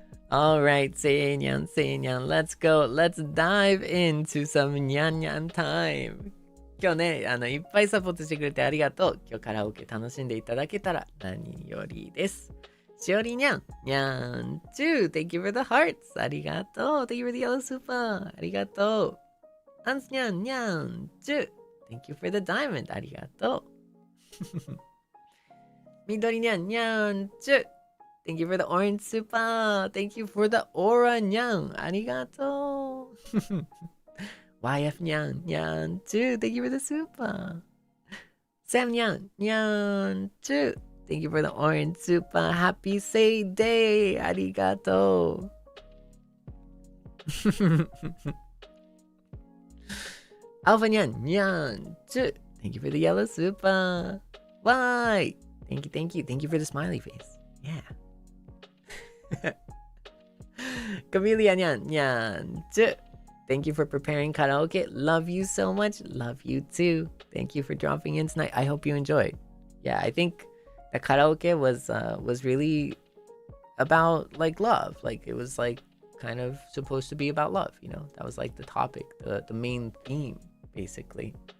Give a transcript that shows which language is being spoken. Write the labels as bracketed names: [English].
[English] Alright, Seinyan, let's go. Let's dive into some nyan time. [Japanese] 今日ね、いっぱいサポートしてくれてありがとう。今日カラオケ楽しんでいただけたら何よりです。 [English] しおりにゃん、にゃんちゅう、Thank you for the hearts. [Japanese] ありがとう。 [English] Thank you for the yellow super. [Japanese] ありがとう。 [English] アンスにゃん、にゃんちゅう、Thank you for the diamond. [Japanese] ありがとう。みどりにゃん、にゃんちゅう。 [English] Thank you for the orange super. Thank you for the aura にゃん。 [Japanese] ありがとう。 [English] YF にゃん、にゃんちゅう。Thank you for the super. [Japanese] Sam にゃん、にゃんちゅう。 [English] Thank you for the orange super. Happy say day. [Japanese] ありがとう。 Alpha にゃん、にゃんちゅう。 [English] Thank you for the yellow super. Why? Thank you, thank you. Thank you for the smiley face. Yeah. [Japanese] Camellia にゃん、にゃんちゅう。 [English] Thank you for preparing karaoke. Love you so much. Love you too. Thank you for dropping in tonight. I hope you enjoyed. Yeah, I think the karaoke was really about like love. Like it was like kind of supposed to be about love, you know? That was like the topic, the main theme, basically.